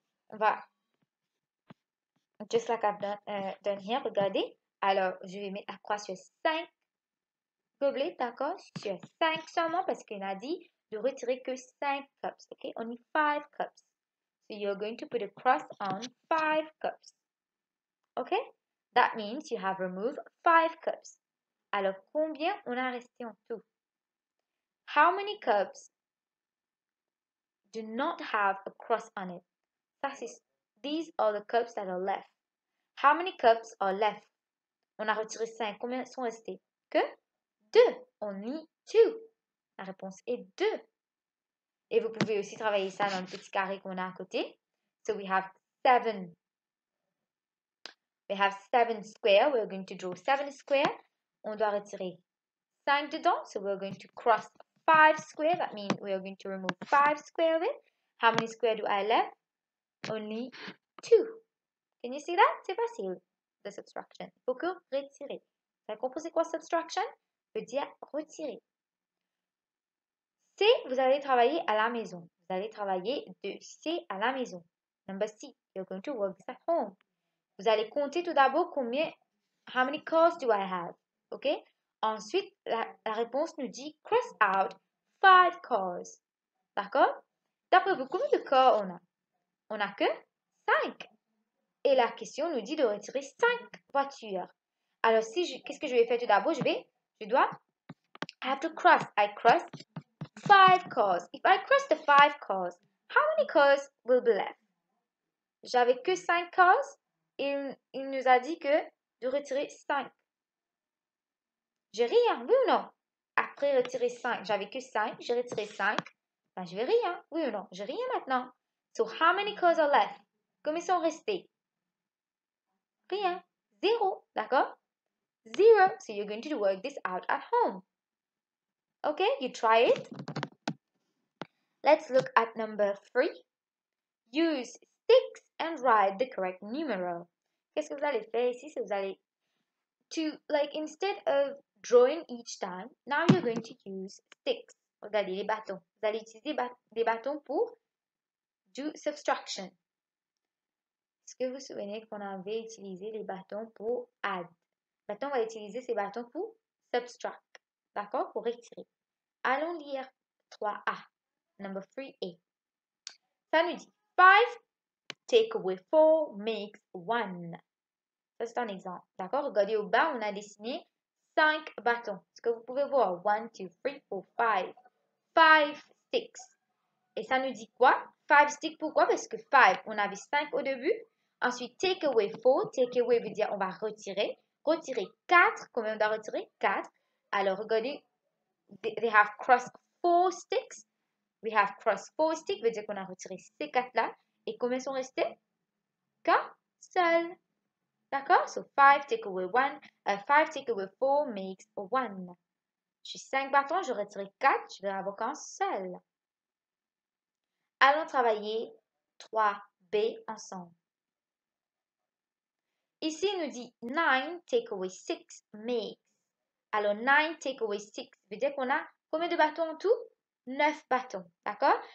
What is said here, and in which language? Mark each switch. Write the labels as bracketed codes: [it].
[fr] On va, [en] just like I've done here, [fr] regardez. Alors, je vais mettre la croix sur 5 gobelets, d'accord? Sur 5 seulement parce qu'il a dit de retirer que 5 cups, ok? [en] Only 5 cups. So you're going to put a cross on 5 cups. Okay? That means you have removed 5 cups. [fr] Alors, combien on a resté en tout? [en] How many cups do not have a cross on it? These are the cups that are left. How many cups are left? [fr] On a retiré 5. Combien sont restés? Que 2. [en] Only 2. [fr] La réponse est 2. Et vous pouvez aussi travailler ça dans le petit carré qu'on a à côté. [en] So we have 7. We have 7 square. We're going to draw 7 square. [fr] On doit retirer 5 dedans. [en] So we're going to cross 5 square. That means we're going to remove 5 square of it. How many square do I left? Only 2. Can you see that? [fr] C'est facile. [en] The subtraction. [fr] Il faut que retirer. Vous avez compris c'est quoi subtraction? Veut dire retirer. C, vous allez travailler à la maison. Vous allez travailler de C à la maison. [en] Number C, you're going to work this at home. [fr] Vous allez compter tout d'abord combien, [en] how many cars do I have? OK? [fr] Ensuite, la réponse nous dit [en] cross out 5 cars. [fr] D'accord? D'après vous, combien de cars on a? On n'a que 5. Et la question nous dit de retirer 5 voitures. Alors, qu'est-ce que je vais faire tout d'abord? [en] I have to cross. I cross 5 cars. If I cross the 5 cars, how many cars will be left? [fr] J'avais que 5 cars. Il nous a dit que de retirer 5. J'ai rien, oui ou non? Après retirer 5, j'avais que 5, j'ai retiré 5. Ben, je vais rien, oui ou non? J'ai rien maintenant. [en] So, how many cars are left? [fr] Combien sont restés? Rien. 0, d'accord? 0. [en] So, you're going to work this out at home. Okay, you try it. Let's look at number 3. Use sticks and write the correct numeral. [fr] Qu'est-ce que vous allez faire ici? C'est vous allez [en] to, like, instead of drawing each time, now you're going to use sticks. [fr] Regardez les bâtons. Vous allez utiliser des bâtons pour [en] do subtraction. [fr] Est-ce que vous vous souvenez qu'on avait utilisé les bâtons pour add? Maintenant, on va utiliser ces bâtons pour subtract. D'accord? Pour retirer. Allons lire 3A. [en] Number 3A. [fr] Ça nous dit [en] 5 take away 4 makes 1. [fr] Ça, c'est un exemple. D'accord? Regardez au bas, on a dessiné 5 bâtons. Est-ce que vous pouvez voir? 1, 2, 3, 4, 5. [en] 5 sticks. [fr] Et ça nous dit quoi? 5 sticks, pourquoi? Parce que 5, on avait 5 au début. Ensuite, [en] take away 4. [fr] Take away veut dire on va retirer. Retirer 4. Combien on doit retirer? 4. Alors, regardez, [en] they have crossed 4 sticks. We have crossed 4 sticks, [fr] veut dire qu'on a retiré ces 4-là. Et combien sont restés? 4 seuls. D'accord? [en] So 5 take away 1, 5 take away 4 makes 1. [fr] J'ai 5 bâtons, je retire 4, je vais avoir qu'un seul. Allons travailler 3B ensemble. Ici, il nous dit [en] 9 take away 6 makes. [fr] Alors, 9 take away 6 veut dire qu'on a combien de bâtons en tout? 9 bâtons. D'accord?